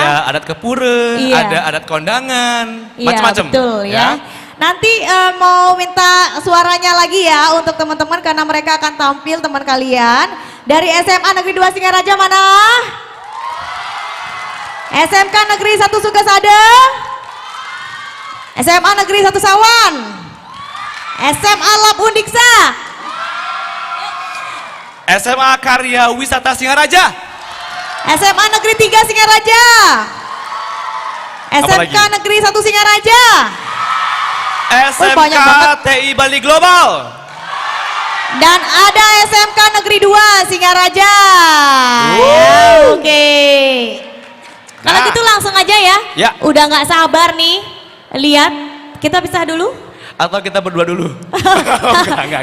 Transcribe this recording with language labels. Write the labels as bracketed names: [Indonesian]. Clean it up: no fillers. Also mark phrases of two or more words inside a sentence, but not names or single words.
[Indonesian] Ada adat kepure, Iya. ada adat kondangan, Iya, macam-macam. betul ya. Nanti mau minta suaranya lagi ya untuk teman-teman karena mereka akan tampil teman kalian. Dari SMA Negeri 2 Singaraja mana? SMK Negeri 1 Sukasada? SMA Negeri 1 Sawan? SMA Lab Undiksa? SMA Karya Wisata Singaraja. SMA Negeri 3 Singaraja? SMK Negeri 1 Singaraja? SMK banyak banget. TI Bali Global. Dan ada SMK Negeri 2 Singaraja. Ya, oke. Kalau gitu langsung aja ya. Ya. Udah nggak sabar nih. Lihat, kita pisah dulu. Atau kita berdua dulu. Enggak.